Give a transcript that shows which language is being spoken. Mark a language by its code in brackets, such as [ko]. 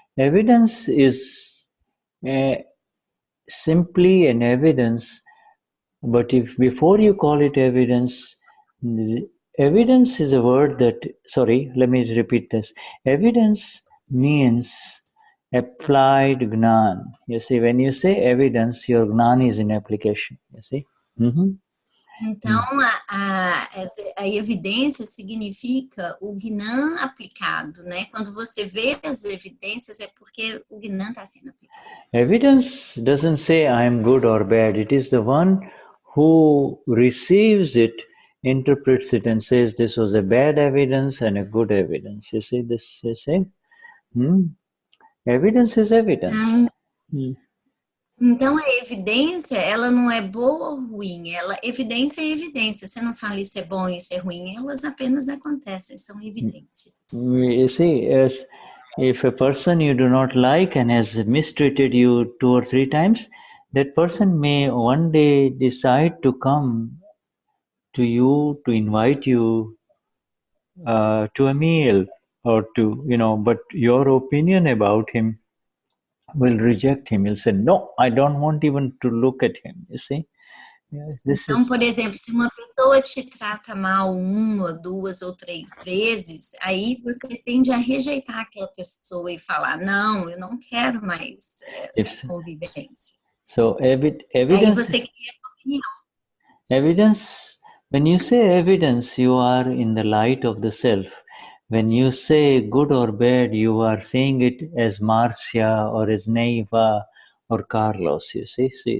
[en] Evidence is simply an evidence, but if before you call it evidence, evidence is a word that, sorry, let me repeat this. Evidence means applied Gnan. You see, when you say evidence, your Gnan is in application, you see. [pt] Então, a evidência significa o Gnan aplicado, né? Quando você vê as evidências, é porque o Gnan está sendo aplicado. [en] Evidence doesn't say I am good or bad. It is the one who receives it, interprets it and says this was a bad evidence and a good evidence. You see this, you say? Evidence is evidence. [pt] Então, a evidência, ela não é boa ou ruim. Evidência é evidência. Você não fala isso é bom, isso é ruim. Elas apenas acontecem, são evidências. [en] You see, as if a person you do not like and has mistreated you 2 or 3 times, that person may one day decide to come to you, to invite you to a meal or to, but your opinion about him will reject him. You'll say, no, I don't want even to look at him, you see. Yes, [pt] então, por exemplo, se uma pessoa te trata mal 1, 2 ou 3 vezes, aí você tende a rejeitar aquela pessoa e falar, não, eu não quero mais convivência. [en] So, [pt] aí você cria sua opinião. [en] Evidence, when you say evidence, you are in the light of the self. When you say good or bad, you are saying it as Marcia or as Neiva or Carlos, you see?